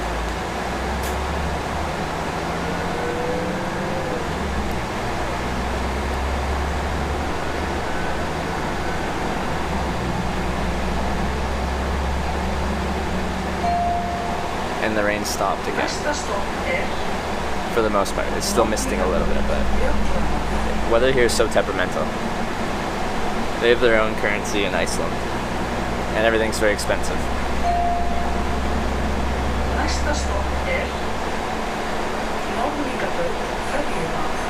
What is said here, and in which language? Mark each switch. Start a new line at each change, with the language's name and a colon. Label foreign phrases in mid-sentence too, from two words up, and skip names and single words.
English: And the rain stopped again.
Icelandic: Næsta stopp
English: For the most part. It's still misting a little bit, but weather here is so temperamental. They have their own currency in Iceland, and everything's very expensive.
Icelandic: Næsta stopp Norðlingabraut, ferjuvað.